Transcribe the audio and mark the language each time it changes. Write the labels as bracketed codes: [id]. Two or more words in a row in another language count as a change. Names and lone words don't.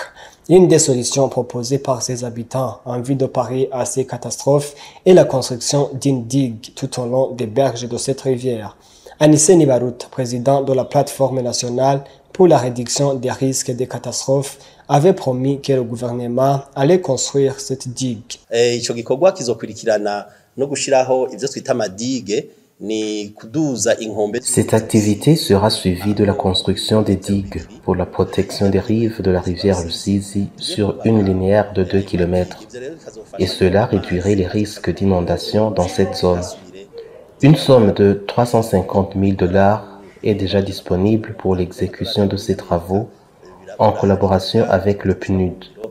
[fr] Une des solutions proposées par ses habitants en vue de parer à ces catastrophes est la construction d'une digue tout au long des berges de cette rivière. Anissé Nibarout, président de la plateforme nationale pour la réduction des risques des catastrophes, avait promis que le gouvernement allait construire cette digue. [rn] Ico gikorwa kizokurikirana no gushiraho ivyo twita amadige. [fr] Cette activité sera suivie de la construction des digues pour la protection des rives de la rivière Rusizi sur une linéaire de 2 km. Et cela réduirait les risques d'inondation dans cette zone. Une somme de 350 000 $ est déjà disponible pour l'exécution de ces travaux en collaboration avec le PNUD.